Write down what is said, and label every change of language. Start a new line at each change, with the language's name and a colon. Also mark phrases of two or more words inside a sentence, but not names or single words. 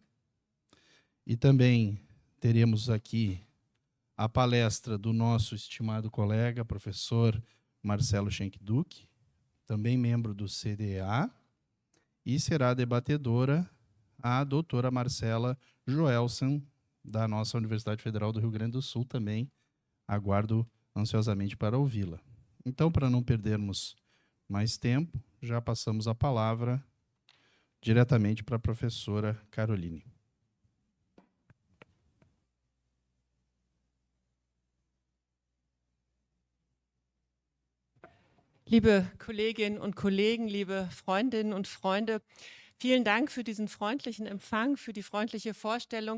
Portuguese: E também teremos aqui a palestra do nosso estimado colega, professor Marcelo Schenk-Duck, também membro do CDA, e será debatedora a doutora Marcela Joelson, da nossa Universidade Federal do Rio Grande do Sul, também aguardo ansiosamente para ouvi-la. Então, para não perdermos mais tempo, já passamos a palavra diretamente para a professora Caroline.
German: Liebe Kolleginnen und Kollegen, liebe Freundinnen und Freunde, vielen Dank für diesen freundlichen Empfang, für die freundliche Vorstellung.